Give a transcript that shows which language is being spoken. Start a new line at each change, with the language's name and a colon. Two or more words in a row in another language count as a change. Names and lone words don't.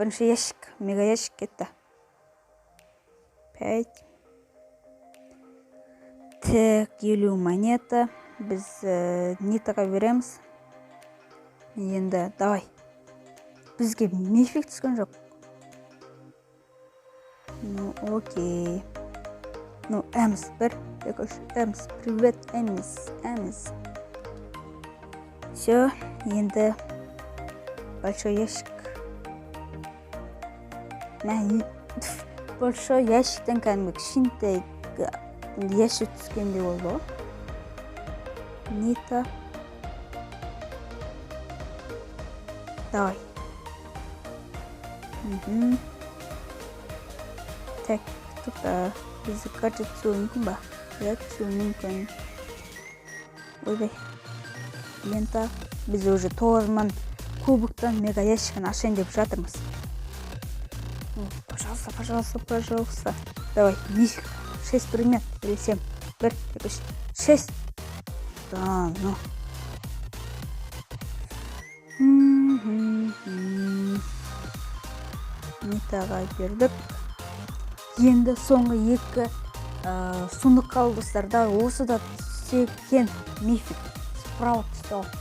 Kazakh: Бірінші ящик, мега ящик кетті.
Russian: 5. Так, 50 монета.
Kazakh: Біз Нитаға береміз. Енді, давай. Бізге мифик түскен жоқ.
Russian: Ну, окей. Ну, Эмс, 1, 2, 3. Эмс, привет, Эмс.
Kazakh: Все, енді
Russian: большой ящик.
Kazakh: Большой ящиктен кәдімгі кішкентай ящик түскенде болды ғой.
Russian: Нита. Давай. Так, тут
Kazakh: бізді гаджет түсуі мүмкін ба? Ja, түсуі мүмкін. Ойбай.
Russian: Лента.
Kazakh: Біз уже 9000 кубоктан мега ящикін ашайын деп жатырмыз.
Russian: Пожалуйста. Давай, мифик. 6 предмет или 7. 1, 2, 3, 6. Да, ну.
Kazakh: Нитаға бердік. Енді соңғы 2 сұндық қалды достар. Да, осы да түскен мифик. Справа түсті.